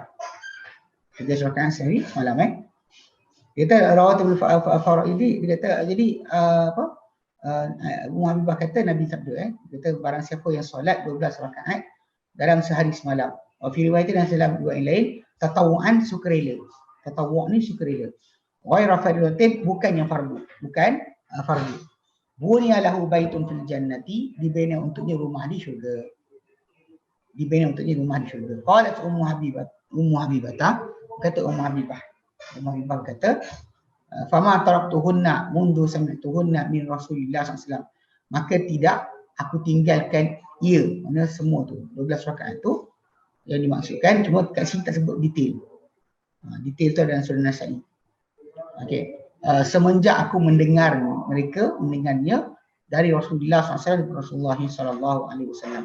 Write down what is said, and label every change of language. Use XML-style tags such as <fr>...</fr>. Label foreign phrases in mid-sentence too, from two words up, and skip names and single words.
<ms>17 rakaat sehari semalam Dia kata</ms> <ar>رواتب الفرائض,</ar> <ms>dia kata jadi Ummu Habibah kata Nabi sabda dia kata barang siapa yang solat 12 rakaat dalam sehari semalam.</ms> <ar>في رواية</ar> <ms>dan dalam riwayat lain tatawu'an, sukarela. Tatawwu' ni sukarela.</ms> <ar>غير فريضة,</ar> <ms>bukan yang fardu, bukan fardu.</ms> <ar>بني له بيت في الجنة,</ar> <ms>dibina untuknya rumah di syurga. Dibina untuknya rumah di syurga.</ms> <ar>قالت أم حبيبة,</ar> <ms>kata Ummu Habibah. Ummu Habibah kata,</ms> <ar>فما تركتهن منذ سمعتهن من رسول الله ﷺ.</ar> <ms>Maka tidak aku tinggalkan ia, mana semua tu 12 rakaat tu yang dimaksudkan, cuma kat sini tak sebut detail. Detail tu dalam surah Nasa'i. Okey. Semenjak aku mendengarnya dari Rasulullah SAW, Rasulullah SAW.</ms>